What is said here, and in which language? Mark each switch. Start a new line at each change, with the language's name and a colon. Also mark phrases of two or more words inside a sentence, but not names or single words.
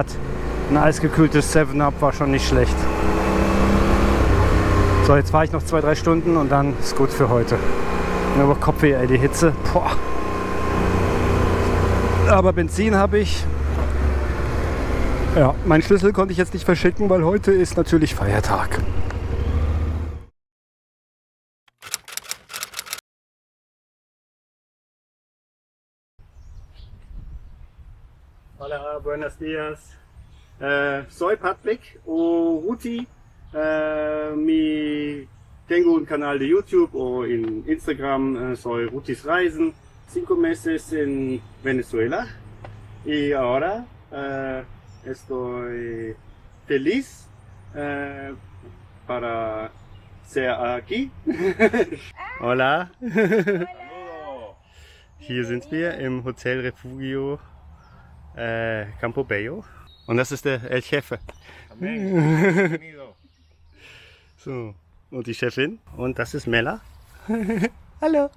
German: Ein eisgekühltes 7-Up war schon nicht schlecht. So, jetzt fahre ich noch 2-3 Stunden und dann ist gut für heute. Aber Kopfweh, ey, die Hitze. Boah. Aber Benzin habe ich. Ja, meinen Schlüssel konnte ich jetzt nicht verschicken, weil heute ist natürlich Feiertag.
Spanish: Hola, buenos días. Soy Patrick o Ruti. Tengo un canal de YouTube o en Instagram. Soy Rutis Reisen. 5 meses en Venezuela. Y ahora estoy feliz para ser aquí. Hola.
German: Hier sind wir im Hotel Refugio Campo Bello. Und das ist der
Spanish: El Jefe.
German: So, und die Chefin. Und das ist Mella. Hallo.